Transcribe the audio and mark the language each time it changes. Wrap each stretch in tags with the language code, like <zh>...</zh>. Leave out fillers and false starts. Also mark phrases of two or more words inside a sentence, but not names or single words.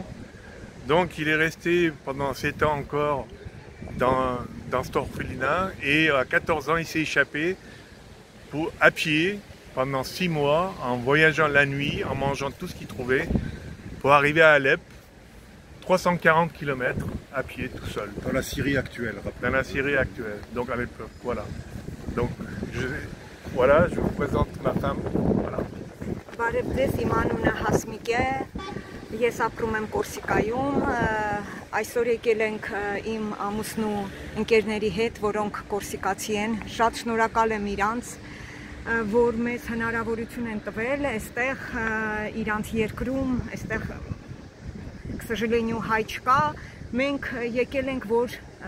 <fr>Donc il est resté pendant 7 ans encore dans cet orphelinat et à 14 ans il s'est échappé à pied pendant 6 mois en voyageant la nuit, en mangeant tout ce qu'il trouvait pour arriver à Alep, 340 km à pied tout seul. Dans la Syrie actuelle, Dans la Syrie actuelle, donc avec voilà. Donc je vous présente ma femme. Voilà.</fr> <hy>Բարև ձեզ, իմ անունը Հասմիկ է, ես ապրում եմ Կորսիկայում, այսօր եկել ենք իմ ամուսնու ընկերների հետ, որոնք կորսիկացի են, շատ շնորհակալ եմ իրանց, որ մեզ հնարավորություն են տվել, այստեղ իրանց երկրում, այստեղ</hy> <ru>к сожалению</ru> <hy>հայ չկա, մենք եկել ենք, որ</hy>